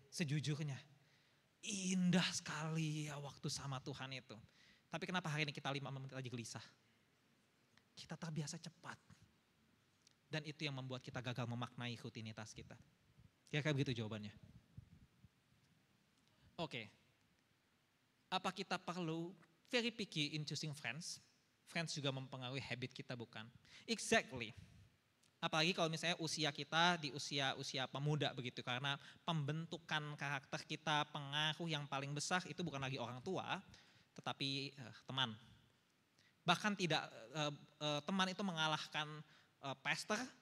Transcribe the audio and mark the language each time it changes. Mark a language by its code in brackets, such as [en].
[id] Sejujurnya, indah sekali ya waktu sama Tuhan itu. Tapi kenapa hari ini kita 5 menit aja gelisah? Kita terbiasa cepat. Dan itu yang membuat kita gagal memaknai rutinitas kita. Kira-kira begitu jawabannya. Oke. Apa kita perlu [en] very picky in choosing friends? [id] Friends juga mempengaruhi habit kita, bukan? [en] Exactly. [id] Apalagi kalau misalnya usia kita di usia pemuda begitu. Karena pembentukan karakter kita, pengaruh yang paling besar itu bukan lagi orang tua, tetapi teman. Bahkan tidak teman itu mengalahkan pastor.